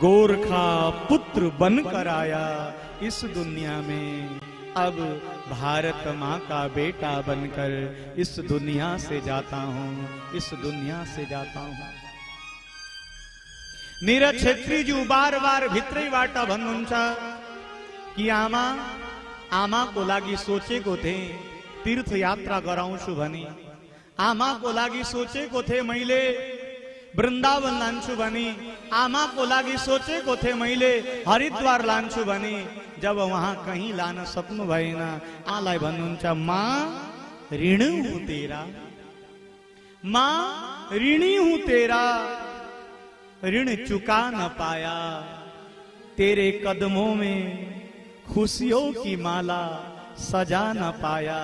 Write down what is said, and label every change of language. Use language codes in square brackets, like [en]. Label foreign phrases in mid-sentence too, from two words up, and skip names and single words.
[hi] गोरखा पुत्र बनकर आया इस दुनिया में, अब भारत मां का बेटा बनकर इस दुनिया से जाता हूं। इस दुनिया से जाता हूं। [ne] नीरज छेत्री जी बार बार भित्री वाटा भन्नुहुन्छ कि आमा को लागि सोचेको थिए तीर्थ यात्रा गराउँछु भनी। आमा को लागि सोचेको थिए मैले वृन्दावन लान्छु भनी। आमा को लागि सोचेको थिए मैले हरिद्वार लान्छु भनी। [hi] जब वहां कहीं [ne] लान सक्नु भएन, आलाई भन्नुहुन्छ [hi] मां ऋण हूं तेरा, मां ऋणी हूं तेरा, ऋण चुका न पाया। तेरे कदमों में खुशियों की माला सजा न पाया।